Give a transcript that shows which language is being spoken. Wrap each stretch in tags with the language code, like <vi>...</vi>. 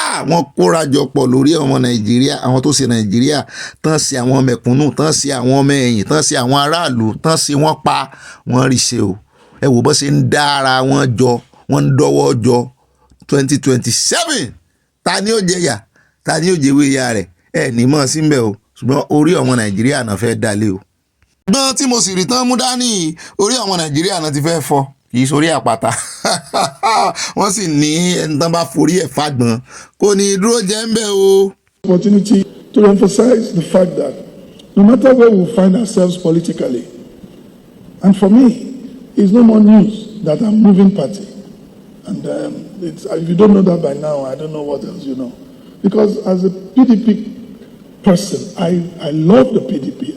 <yo>wọ́n kórajọ pọ̀ lórí ọmọ Nàìjíríà àwọn tó ṣe Nàìjíríà tán sí àwọn mẹ̀kúnnù tán sí àwọn ọmọ ẹ̀yìn tán sí àwọn aráàlú tán sí wọ́n pa wọ́n rí ṣe o ẹ wò bó ṣe ń dá ara wọn jọ wọ́n ń dọ́wọ́ jọ 2027 ta ni ó jẹyà ta ni ó jẹwé ya rẹ̀ ẹ ní mọ̀ síbẹ̀ o ṣùgbọ́n orí ọmọ Nàìjíríà náà fẹ́ dalé o. gbọ́n tí mo sì rí tán mú dání orí ọmọ Nàìjíríà náà ti fẹ́ fọ́ kì í sórí àpáta wọ́n sì ní ẹni tán bá forí ẹ̀ fàgbọ́n kò ní dúró jẹ́ ń bẹ́ o.</yo> <en>Opportunity to emphasize the fact that no matter where we find ourselves politically, and for me, it's no more news that I'm moving party. And if you don't know that by now, I don't know what else you know. Because as a PDP person, I love the PDP.</en>